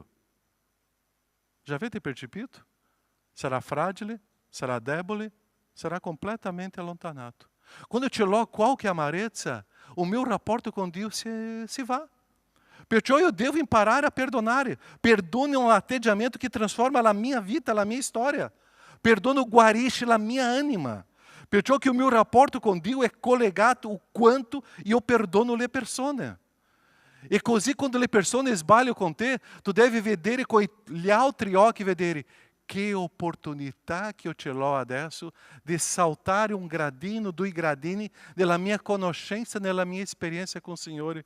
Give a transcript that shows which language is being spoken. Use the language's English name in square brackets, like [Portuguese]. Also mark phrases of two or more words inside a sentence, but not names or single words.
[Italian] Já avete percepito? Sarà fragile, sarà debole, sarà completamente allontanato. Quando ce l'ho qualche amarezza, [Portuguese] o meu [Italian] rapporto com Dio se va. Perciò io devo imparare a perdonare. [Portuguese] Perdono é um atteggiamento que transforma a minha vida, a minha história. [Italian] Perdono guarisce la mia anima. Perciò che il mio rapporto con Dio è collegato o quanto io perdono le persone. E così quando le persone sbagliano con te, tu devi vedere con gli altri occhi, vedere che opportunità che io ce l'ho adesso di saltare un gradino, 2 gradini della mia conoscenza, nella mia esperienza con il Signore.